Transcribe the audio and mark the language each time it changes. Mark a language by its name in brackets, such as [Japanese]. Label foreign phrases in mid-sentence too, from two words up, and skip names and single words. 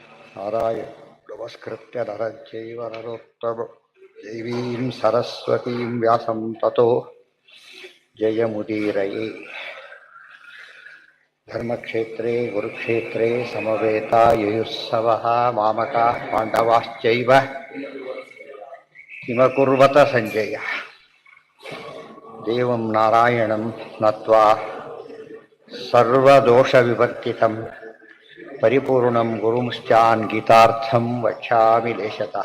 [Sanskrit] ನಾರಾಯಣ ನಮಸ್ಕೃತ್ಯ ನರಚೈವ ನರೋತ್ತಮ ದೇವೀಂ ಸರಸ್ವತೀಂ ವ್ಯಾಸಂ ತತೋ ಜಯಮುದೀರಯೇ. ಧರ್ಮಕ್ಷೇತ್ರೇ ಕುರುಕ್ಷೇತ್ರೇ ಸಮವೇತಾಯುಯುಸ್ಸವಃ ಮಾಮಕಾಃ ಪಾಂಡವಾಶ್ಚೈವ ಕಿಮಕುರ್ವತ ಸಂಜಯ. ದೇವಂ ನಾರಾಯಣಂ ನತ್ವಾ ಸರ್ವದೋಷವಿವರ್ಜಿತಂ ಪರಿಪೂರ್ಣಂ ಗುರುಂಶ್ಚಾನ್ ಗೀತಾರ್ಥಂ ವಕ್ಷ್ಯಾಮಿ ಲೇಶತಃ.